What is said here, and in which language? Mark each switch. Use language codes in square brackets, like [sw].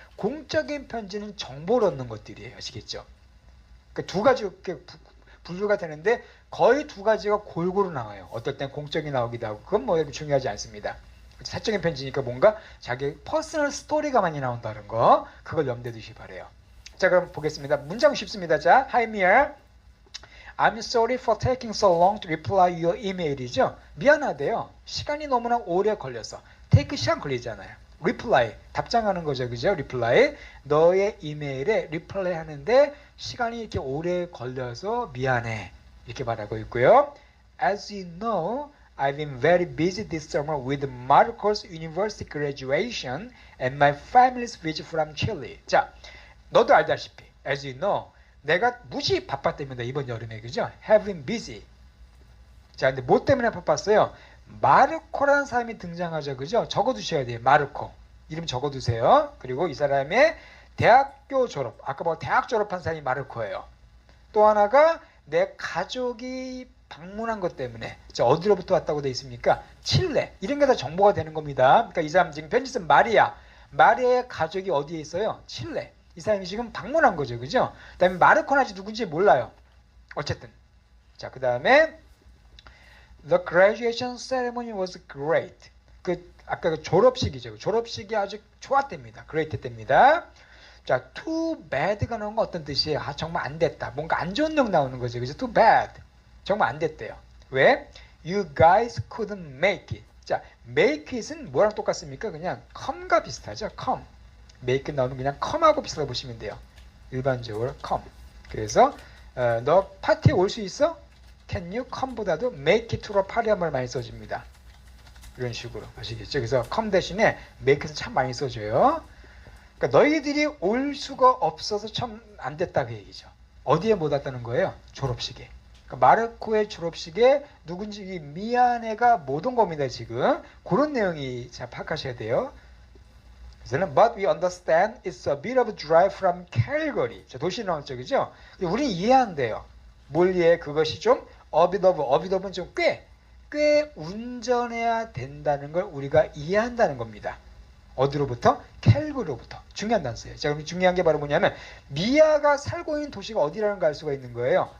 [ko] 공적인 편지는 정보를 얻는 것들이에요. 아시겠죠? 그러니까 두 가지 이렇게 분류가 되는데 거의 두 가지가 골고루 나와요. 어떨 땐 공적이 나오기도 하고 그건 뭐 중요하지 않습니다. 사적인 편지니까 뭔가 자기 퍼스널 스토리가 많이 나온다는 거 그걸 염두에 두시기 바래요. 자, 그럼 보겠습니다. 문장 쉽습니다. 자, [en] Hi Mia, I'm sorry for taking so long to reply your email이죠. [ko] 미안하대요. 시간이 너무나 오래 걸려서. take 시간 걸리잖아요. reply 답장하는 거죠, 그죠? reply 너의 이메일에 reply 하는데 시간이 이렇게 오래 걸려서 미안해 이렇게 말하고 있고요. [en] As you know, I've been very busy this summer with Marcos University graduation and my family's visit from Chile. [ko] 자, 너도 알다시피, [en] as you know, [ko] 내가 무지 바빴답니다. 이번 여름에, 그죠? [en] Have been busy. [ko] 자, 근데 뭐 때문에 바빴어요? 마르코라는 사람이 등장하죠, 그죠? 적어두셔야 돼요, 마르코. 이름 적어두세요. 그리고 이 사람의 대학교 졸업, 아까 뭐 대학 졸업한 사람이 마르코예요. 또 하나가 내 가족이 방문한 것 때문에 어디로부터 왔다고 돼 있습니까? 칠레. 이런 게 다 정보가 되는 겁니다. 그러니까 이 사람 지금 편지 쓴 마리아. 마리아의 가족이 어디에 있어요? 칠레. 이 사람이 지금 방문한 거죠. 그죠? 그 다음에 마르코는 아직 누군지 몰라요. 어쨌든. 자, 그 다음에 [en] The graduation ceremony was great. [ko] 아까 그 졸업식이죠. 졸업식이 아주 좋았답니다. great 때입니다. 자, [en] too bad [ko] 가 나온 건 어떤 뜻이에요? 아, 정말 안 됐다. 뭔가 안 좋은 역 나오는 거죠. 그죠? [en] too bad. [ko] 정말 안 됐대요. 왜? [en] You guys couldn't make it. [ko] 자, make it은 뭐랑 똑같습니까? 그냥 come과 비슷하죠. come. make it 나오는 그냥 come하고 비슷하게 보시면 돼요. 일반적으로 come. 그래서 너 파티에 올 수 있어? [en] Can you come [ko] 보다도 make it to로 파리한 말 많이 써줍니다. 이런 식으로 아시겠죠? 그래서 come 대신에 make it은 참 많이 써줘요. 그러니까 너희들이 올 수가 없어서 참 안 됐다 그 얘기죠. 어디에 못 왔다는 거예요? 졸업식에. 그러니까 마르코의 졸업식에 누군지 미안해가 못 온 겁니다. 지금 그런 내용이 잘 파악하셔야 돼요. 그래서 [en] But we understand it's a bit of a drive from Calgary. [ko] 자, 도시 나왔죠, 그죠? 우리는 이해한대요. 뭘 이해해? 그것이 좀 a bit of는 좀 꽤 운전해야 된다는 걸 우리가 이해한다는 겁니다. 어디로부터? 캘거리로부터. 중요한 단서예요. 자, 그럼 중요한 게 바로 뭐냐면 미아가 살고 있는 도시가 어디라는 걸 알 수가 있는 거예요.